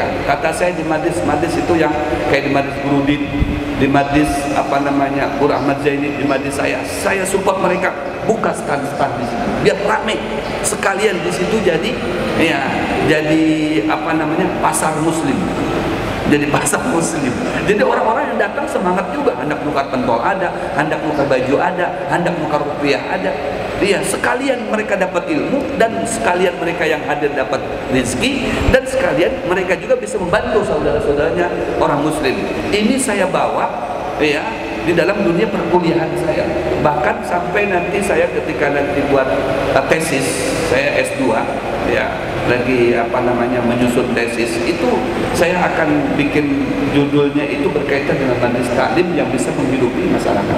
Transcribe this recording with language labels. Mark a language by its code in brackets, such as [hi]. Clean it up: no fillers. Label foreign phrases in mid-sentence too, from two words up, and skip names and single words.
[id] Kata saya di Madis itu yang kayak di Madis Burudin, di Madis Pur Ahmad Zaini, di Madis saya support mereka, buka stand di situ biar rame sekalian di situ, jadi pasar muslim. Jadi pasar muslim. Jadi orang-orang yang datang semangat juga, [bjn] hendak nukar pentol ada, hendak nukar baju ada, hendak nukar rupiah ada. [id] Iya, sekalian mereka dapat ilmu, dan sekalian mereka yang hadir dapat rezeki, dan sekalian mereka juga bisa membantu saudara-saudaranya orang muslim. Ini saya bawa di dalam dunia perkuliahan saya. Bahkan sampai nanti saya ketika nanti buat tesis, saya S2 lagi menyusun tesis, itu saya akan bikin judulnya itu berkaitan dengan majlis taklim yang bisa menghidupi masyarakat.